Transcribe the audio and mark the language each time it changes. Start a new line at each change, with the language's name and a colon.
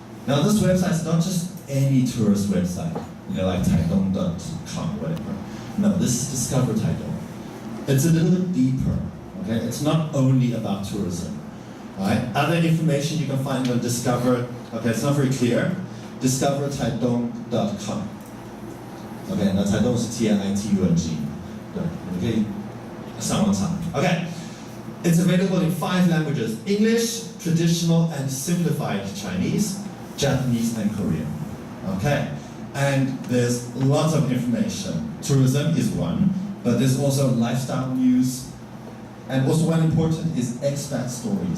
English: Now this website is not just any tourist website, like Taitung.com or whatever. No, this is Discover Taitung. It's a little bit deeper. Okay, it's not only about tourism. Right? Other information you can find on Discover. Okay, it's not very clear. DiscoverTaitung.com.
Chinese: Okay, 那台东是 T-I-T-U-N-G， 对，你可以上网查。
English: Okay, it's available in 5 languages: English, traditional and simplified Chinese, Japanese and Korean. Okay, and there's lots of information. Tourism is one, but there's also lifestyle news, and also one important is expat stories.